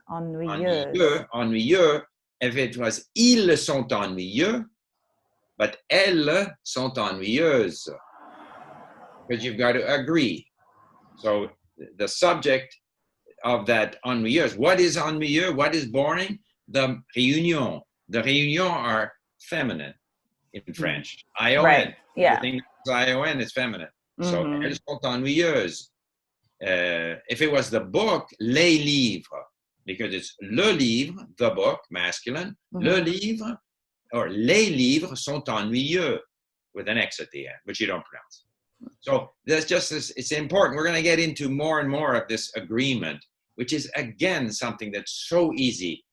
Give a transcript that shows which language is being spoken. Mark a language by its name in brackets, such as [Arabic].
[English] Right? Ennuyeux, ennuyeux. If it was [French] ils sont ennuyeux, [English] but [French] elles sont ennuyeuses, [English] because you've got to agree. So the subject of that ennuyeux, what is ennuyeux? What is boring? The réunion. The réunions are feminine in French. ION. Right. Yeah. Everything that's ION is feminine. [French] So elles sont ennuyeuses. [English] If it was the book, les livres, because it's le livre, the book, masculine, le livre, or [French] les livres sont ennuyeux, [English] with an X at the end, which you don't pronounce. So that's just this, it's important. We're going to get into more and more of this agreement, which is, again, something that's so easy.